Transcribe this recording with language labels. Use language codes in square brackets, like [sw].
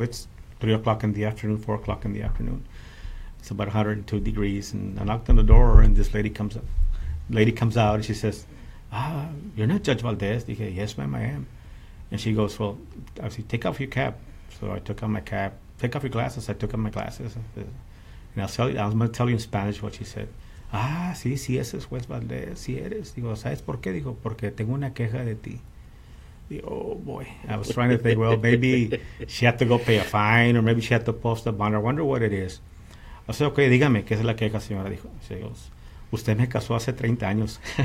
[en] It's 3 o'clock in the afternoon, 4 o'clock in the afternoon. It's about 102 degrees, and I knocked on the door, and this lady comes up. Lady comes out, and she says, "You're not Judge Valdez." I said, "Yes, ma'am, I am." And she goes, "Well," I said, "Take off your cap." So I took off my cap. "Take off your glasses." I took off my glasses. And I'm going to tell you in Spanish what she said. [es] Sí, ese es Juez Valdez, sí eres. Digo, ¿sabes por qué? Digo, porque tengo una queja de ti. Digo, [en] oh boy. I was trying to think, well, maybe she had to go pay a fine, or maybe she had to post a bond. I wonder what it is. I said, okay, [es] dígame, ¿qué es la queja, señora? Dijo, usted me casó hace 30 años.